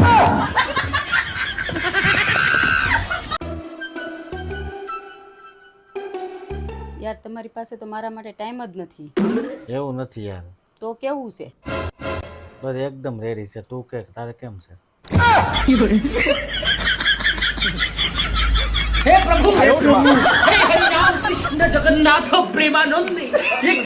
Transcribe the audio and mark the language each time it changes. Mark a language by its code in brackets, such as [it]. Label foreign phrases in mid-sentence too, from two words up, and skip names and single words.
[gu] યાર તમારી પાસે તો મારા માટે ટાઈમ જ નથી. એવું નથી યાર. તો કેવું છે? બસ એકદમ રેડી છે. તું કે તારે કેમ છે? [hi] हे प्रभु हे हरि राम कृष्ण जगन्नाथ प्रेमानंद